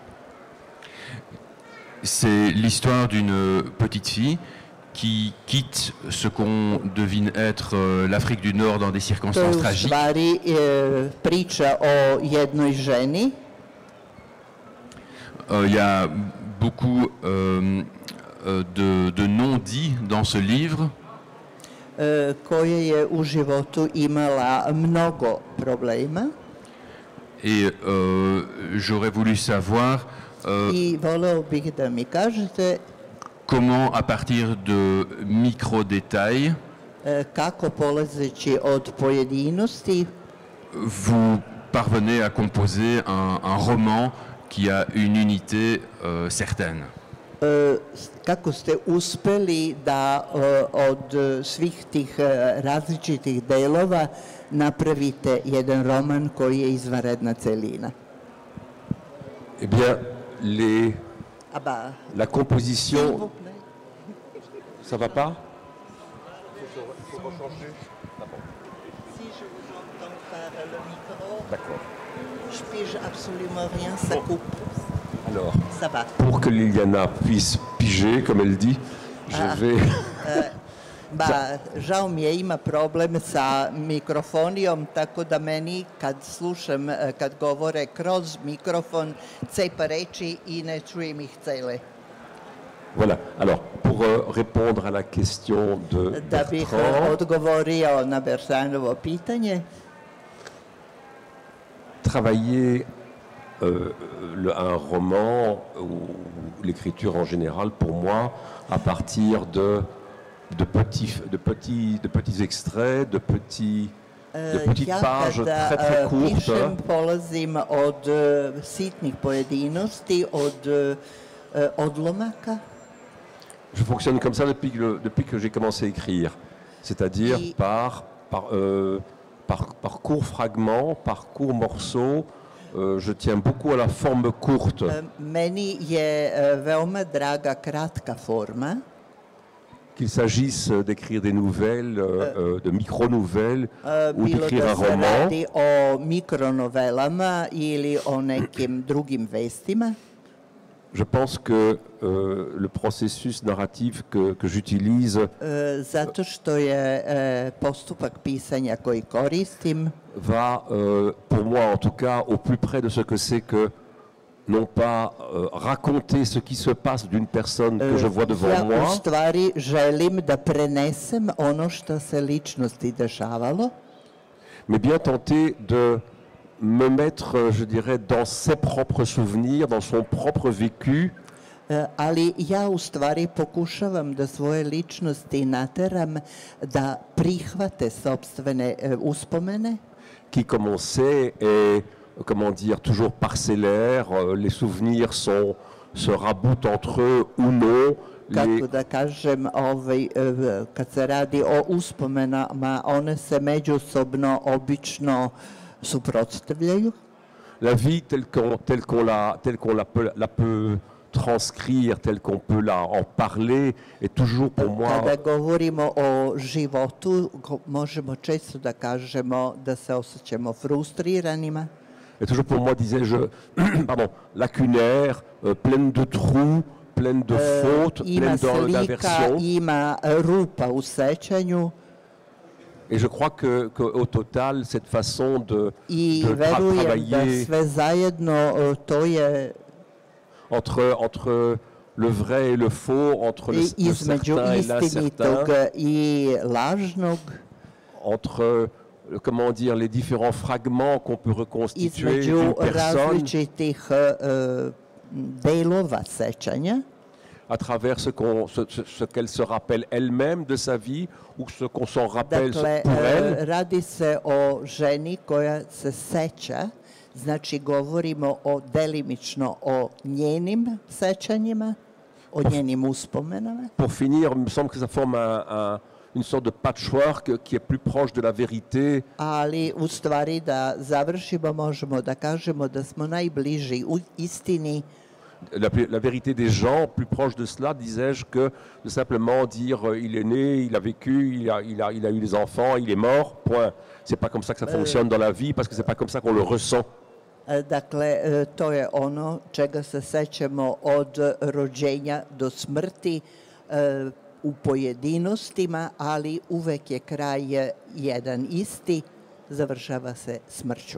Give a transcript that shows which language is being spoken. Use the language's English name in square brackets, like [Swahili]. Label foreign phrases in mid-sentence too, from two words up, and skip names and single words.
[French] c'est l'histoire d'une petite fille qui quitte ce qu'on devine être l'Afrique du Nord dans des [Serbian] To je [French] circonstances [Serbian] u [French] tragiques. [Serbian] stvari priča o jednoj ženi [French] Il y a beaucoup de non-dits dans ce livre. [Serbian] koja je u životu imala mnogo problema [French] Et j'aurais voulu savoir [Serbian] i voleo bih da mi kažete [French] comment, à partir de micro-détails, [Serbian] kako polazeći od pojedinosti [French] vous parvenez à composer un roman qui a une unité certaine? [Serbian] Kako ste uspeli da od svih tih različitih delova napravite jedan roman koji je izvanredna celina? [French] Eh bien, Ah bah, la s'il vous composition, plaît. ça va pas? Si je vous entends par le micro, D'accord. je pige absolument rien, ça coupe. Alors, Ça va. pour que Liliana puisse piger, comme elle dit, je vais... [Serbian] Ba, žao mi je, ima problem sa mikrofonijom, tako da meni kad slušam, kad govore kroz mikrofon, cepa reči i ne čujem ih cele. [French] Voilà. Alors, pour répondre à la question de [Serbian] Da bih [French] Bertrand, [Serbian] odgovorio na Bertranovo pitanje, [French] travailler un roman ou l'écriture en général, pour moi, à partir de petits extraits, de petites [Serbian] ja [French] pages [Serbian] kada [French] très très courtes. [Serbian] pišem polazim od sitnih pojedinosti, od odlomaka. [French] Je fonctionne comme ça depuis que j'ai commencé à écrire, c'est-à-dire par courts fragments, par courts morceaux. Je tiens beaucoup à la forme courte. [Serbian] Meni je veoma draga kratka forma. [French] Qu'il s'agisse d'écrire des nouvelles, de micro-nouvelles, ou [Serbian] Bilo [French] d'écrire un [Serbian] da se [French] roman. [Serbian] radi o mikronovelama ili o nekim drugim vestima. [French] Je pense que le processus narratif que j'utilise [Serbian] Zato što je postupak pisanja koji koristim [French] va, pour moi en tout cas, au plus près de ce que c'est que non pas raconter ce qui se passe d'une personne que je vois devant [Serbian] ja u [French] moi, [Serbian] stvari želim da prenesem ono što se ličnosti dešavalo, [French] mais bien tenter de me mettre, je dirais, dans ses propres souvenirs, dans son propre vécu, [Serbian] ali ja u stvari pokušavam da svoje ličnosti nateram da prihvate sopstvene uspomene, [French] qui, comme on sait, est, comment dire, toujours parcellaire. Les souvenirs se raboutent entre eux ou non. [Serbian] kako da kažem, kad se radi o uspomenama, one se međusobno obično suprotstavljaju. [French] La vie telle qu'on la peut transcrire, telle qu'on peut en parler, est toujours pour moi [Serbian] Kada govorimo o životu, možemo često da kažemo da se osjećamo frustriranima. [French] est toujours pour moi, disais-je, pardon, lacunaire, pleine de trous, pleine de fautes, [Serbian] Ima [French] pleine [Serbian] slika, [French] d'aversions. [Serbian] ima rupa u sećanju [French] Et je crois qu'au total, cette façon de [Serbian] i verujem da [French] travailler [Serbian] sve zajedno to je [French] entre le vrai et le faux, entre le [Serbian] između [French] certain et [Serbian] istinitog [French] l'incertain, [Serbian] i lažnog, [French] entre, comment dire, les différents fragments qu'on peut reconstituer [Serbian] između [French] d'une personne [Serbian] različitih delova sećanja, [French] à travers ce qu'elle se rappelle elle-même de sa vie ou ce qu'on s'en rappelle [Serbian] Dakle, [French] pour elle. [Serbian] radi se o ženi koja se seća, znači govorimo delimično o njenim sećanjima, o njenim uspomenama. [French] Pour finir, il me semble que ça forme une sorte de patchwork qui est plus proche de la vérité. [Serbian] Ali u stvari da završimo možemo da kažemo da smo najbliži u istini. [French] La vérité des gens, plus proche de cela, disais-je, que de simplement dire il est né, il a vécu, il a eu des enfants, il est mort, point. C'est pas comme ça que ça fonctionne dans la vie, parce que c'est pas comme ça qu'on le ressent. [Serbian] Dakle, to je ono čega se sećamo od rođenja do smrti u pojedinostima, ali uvek je kraj jedan isti, završava se smrću.